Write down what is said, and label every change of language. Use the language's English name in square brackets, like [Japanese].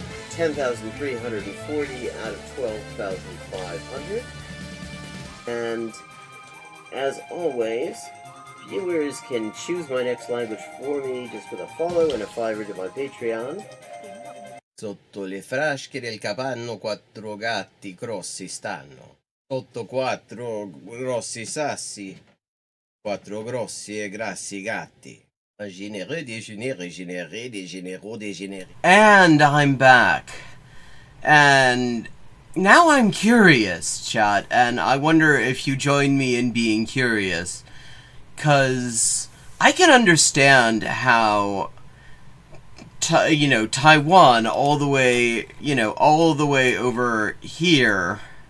[English] 10,340 out of 12,500. And as always, viewers can choose my next language for me just with a follow and a $5 to my Patreon. [Italian] Sotto le frasche del capanno 4 gatti grossi stanno. Sotto 4 grossi sassi, 4 grossi e grassi gatti. Généreux, dégénéré, généré, dégénéraux, dégénéré. [English] And I'm back. And now I'm curious, chat, and I wonder if you join me in being curious. 'Cause I can understand how Taiwan all the way over here.